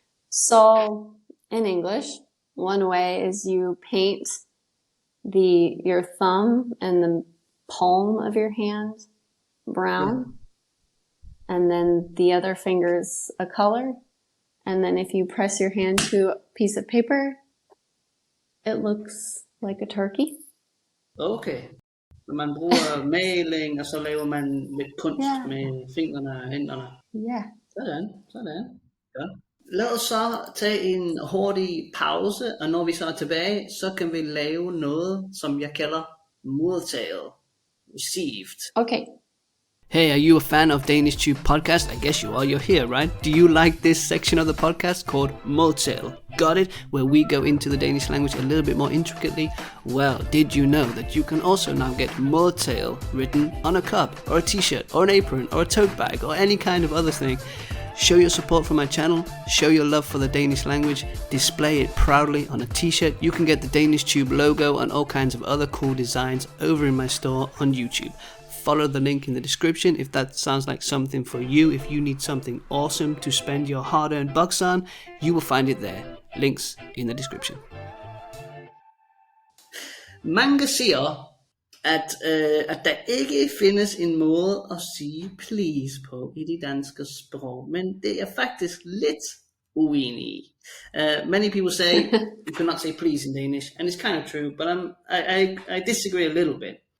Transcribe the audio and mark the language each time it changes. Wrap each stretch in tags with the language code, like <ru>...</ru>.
<en>So, in English, one way is you paint your thumb and the palm of your hand brown, and then the other finger's a color, and then if you press your hand to a piece of paper, it looks like a turkey. Okay.</en> <da>Man bruger maling, og så laver man lidt kunst med fingrene og hænderne. Ja. Sådan. Ja. Lad os så tage en hurtig pause, og når vi så er tilbage, så kan vi lave noget, som jeg kalder modtaget.</da> <en>Received. Okay. Hey, are you a fan of DanishTube podcast? I guess you are. You're here, right? Do you like this section of the podcast called Modtale? Got it? Where we go into the Danish language a little bit more intricately? Well, did you know that you can also now get Modtale written on a cup, or a t-shirt, or an apron, or a tote bag, or any kind of other thing? Show your support for my channel, show your love for the Danish language, display it proudly on a t-shirt. You can get the DanishTube logo and all kinds of other cool designs over in my store on YouTube. Follow the link in the description if that sounds like something for you. If you need something awesome to spend your hard-earned bucks on, you will find it there. Links in the description.</en> <da>Mange siger, at der ikke findes en måde at sige please på i de danske sprog, men det er faktisk lidt uenig i.</da> <en>Many people say you cannot say please in Danish, and it's kind of true, but I disagree a little bit.</en>